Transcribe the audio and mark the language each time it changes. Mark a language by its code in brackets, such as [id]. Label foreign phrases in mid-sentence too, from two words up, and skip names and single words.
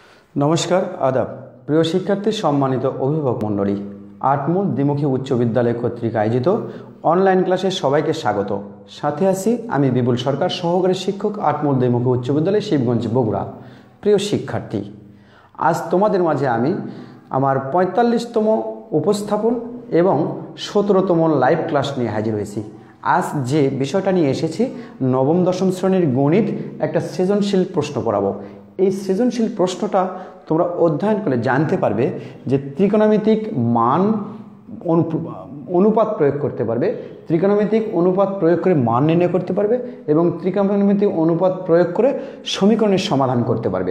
[bn] নমস্কার আদাব প্রিয় শিক্ষার্থী সম্মানিত অভিভাবক মণ্ডলী আটমূল দ্বিমুখী উচ্চ বিদ্যালয় কর্তৃক আয়োজিত অনলাইন ক্লাসে সবাইকে স্বাগত। সাথে আছি আমি বিপুল সরকার সহকারী শিক্ষক আটমূল দ্বিমুখী উচ্চ বিদ্যালয় শিবগঞ্জ বগুড়া। প্রিয় শিক্ষার্থী আজ তোমাদের মাঝে আমি আমার 45তম উপস্থাপন এবং 17তম [en] live class [bn] নিয়ে হাজির হয়েছি। আজ যে বিষয়টা নিয়ে এসেছি নবম দশম শ্রেণির গণিত এক সৃজনশীল প্রশ্ন পড়াবো। এই সৃজনশীল প্রশ্নটা তোমরা অধ্যয়ন করলে জানতে পারবে যে ত্রিকোণমিতিক মান অনুপাত প্রয়োগ করতে পারবে, ত্রিকোণমিতিক অনুপাত প্রয়োগ করে মান নির্ণয় করতে পারবে এবং ত্রিকোণমিতিক অনুপাত প্রয়োগ করে সমীকরণের সমাধান করতে পারবে।